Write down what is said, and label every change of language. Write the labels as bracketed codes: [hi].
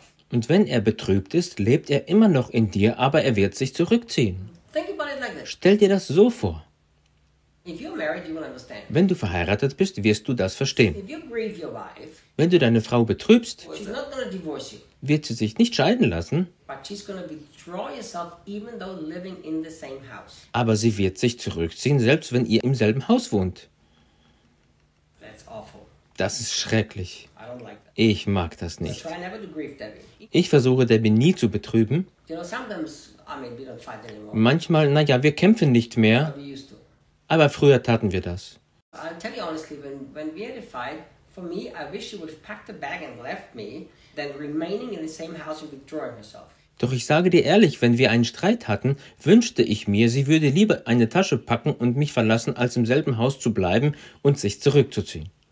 [de] Und wenn er betrübt ist, lebt er immer noch in dir, aber er wird sich zurückziehen. [en] Think about it like this. [de] Stell dir das so vor. [en] If you're married, you will understand. [de] Wenn du verheiratet bist, wirst du das verstehen. [en] If you grieve your wife, [de] wenn du deine Frau betrübst, [en] she's not gonna divorce you, [de] wird sie sich nicht scheiden lassen, [en] but she's gonna withdraw yourself, even though living in the same house. [de] Aber sie wird sich zurückziehen, selbst wenn ihr im selben Haus wohnt. [en] That's awful. [de] Das ist schrecklich. [en] I don't like that. [de] Ich mag das nicht. [en] I try never to grieve Debbie. [de] Ich versuche, Debbie nie zu betrüben. [en] You know, sometimes, I mean, we don't fight anymore. [de] Manchmal, naja, wir kämpfen nicht mehr. Aber früher taten wir das. [en] I'll tell you honestly, when we had a fight, for me, I wish you would have packed a bag and left me, than remaining in the same house and withdrawing herself. [de] Doch ich sage dir ehrlich, wenn wir einen Streit hatten, wünschte ich mir, sie würde lieber eine Tasche packen und mich verlassen, als im selben Haus zu bleiben und sich zurückzuziehen.